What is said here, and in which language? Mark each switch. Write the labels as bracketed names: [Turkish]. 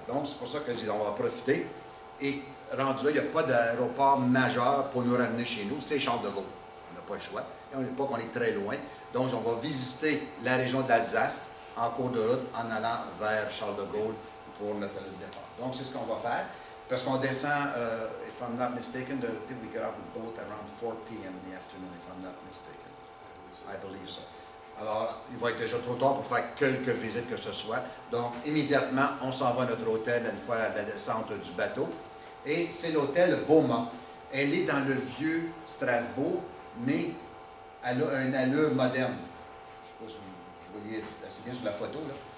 [French] Donc c'est pour ça que je dis, on va profiter, et rendu là, il n'y a pas d'aéroport majeur pour nous ramener chez nous, c'est Charles de Gaulle, on n'a pas le choix, et on n'est pas qu'on est très loin, donc on va visiter la région de l'Alsace en cours de route, en allant vers Charles de Gaulle pour notre départ. Donc c'est ce qu'on va faire. Parce qu'on descend, [English] if I'm not mistaken, I think we get off the boat around 4 p.m. in the afternoon, if I'm not mistaken. I believe so. [French] Alors, il va être déjà trop tard pour faire quelques visites que ce soit. Donc, immédiatement, on s'en va à notre hôtel une fois à la descente du bateau. Et c'est l'hôtel Beaumont. Elle est dans le vieux Strasbourg, mais elle a une allure moderne. Je ne sais pas si vous voyez assez bien sur la photo, là.